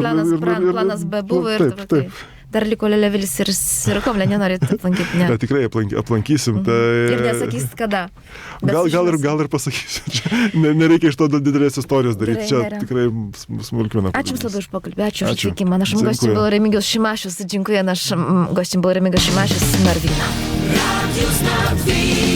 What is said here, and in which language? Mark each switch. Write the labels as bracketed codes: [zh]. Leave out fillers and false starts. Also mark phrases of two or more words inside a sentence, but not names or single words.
[lt] Planas B buvo ir taip. Dar liko Lelevilis ir Sirikovlė, nenorit aplankyti, ne? Bet tikrai aplankysim. Tai... Ir nesakysit kada. Gal ir pasakysiu. Nereikia iš to didelės istorijos daryti. Čia tikrai smulkmena. Ačiū Jums labai už pokalbį. Ačiū už atvykimą. [pl] Naszym gościem był Remigiusz Szymašius. Dziękuję. Naszym gościem był Remigiusz Szymašius, Narvina.